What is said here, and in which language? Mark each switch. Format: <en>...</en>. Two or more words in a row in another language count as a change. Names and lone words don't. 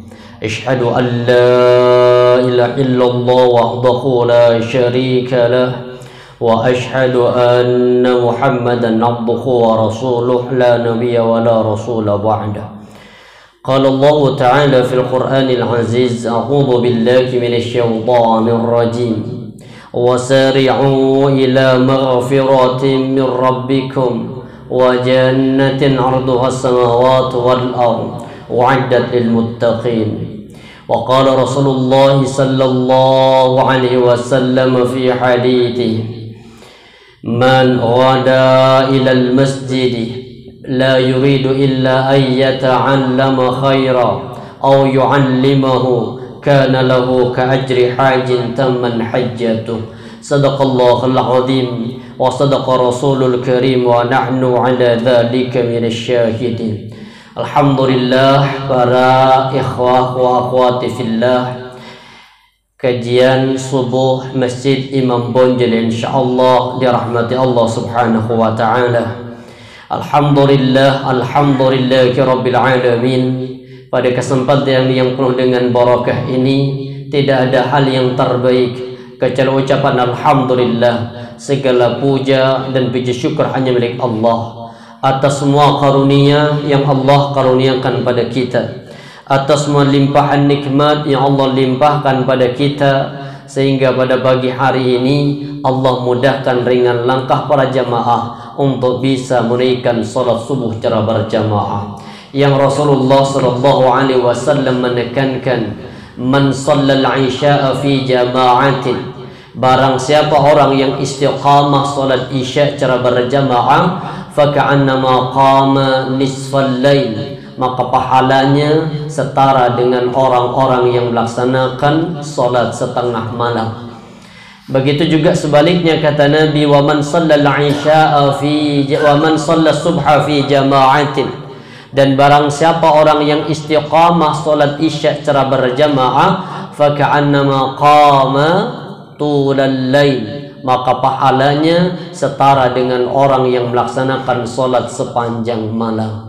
<ar>أشهد أن لا إله إلا الله وحده لا شريك له وأشهد أن محمدا عبده ورسوله لا نبي ولا رسول بعد. قال الله تعالى في القرآن العزيز، أعوذ بالله من الشيطان الرجيم. وسارعوا إلى مغفرة من ربكم وجنة عرضها السماوات والأرض أعدت للمتقين. وقال رسول الله صلى الله عليه وسلم في حديثه، من غدا إلى المسجد لا يريد إلا أن يتعلم خيرا أو يعلمه كان له كأجر حاج تاما حجته. صدق الله العظيم وصدق رسوله الكريم ونحن على ذلك من الشاهدين.</ar> <id>Alhamdulillah, para</id> <ar>إخوة وأخواتي في الله,</ar> <id>kajian subuh Masjid Imam Bonjol insyaallah dirahmati Allah</id> <ar>سبحانه وتعالى. الحمد لله، الحمد لله رب العالمين.</ar> <id>Pada kesempatan yang penuh dengan barakah ini, tidak ada hal yang terbaik kecuali ucapan alhamdulillah. Segala puja dan puji syukur hanya milik Allah atas semua karunia yang Allah karuniakan pada kita, atas semua limpahan nikmat yang Allah limpahkan pada kita, sehingga pada pagi hari ini Allah mudahkan ringan langkah para jamaah untuk bisa menunaikan salat subuh secara berjamaah. Yang Rasulullah</id> <ar>صلى الله عليه وسلم</ar> <id>menekankan,</id> <ar>من صلى العشاء في جماعة,</ar> <id>barang siapa orang yang istiqamah salat isya secara berjamaah,</id> <ar>فكأنما قام نصف الليل,</ar> <id>maka pahalanya setara dengan orang-orang yang melaksanakan salat setengah malam. Begitu juga sebaliknya kata Nabi,</id> <ar>ومن صلى العشاء في ومن صلى الصبح في جماعة,</ar> <id>dan barang siapa orang yang istiqamah salat isya secara berjamaah,</id> <ar>فكأنما قام طول الليل,</ar> <id>maka pahalanya setara dengan orang yang melaksanakan salat sepanjang malam.</id>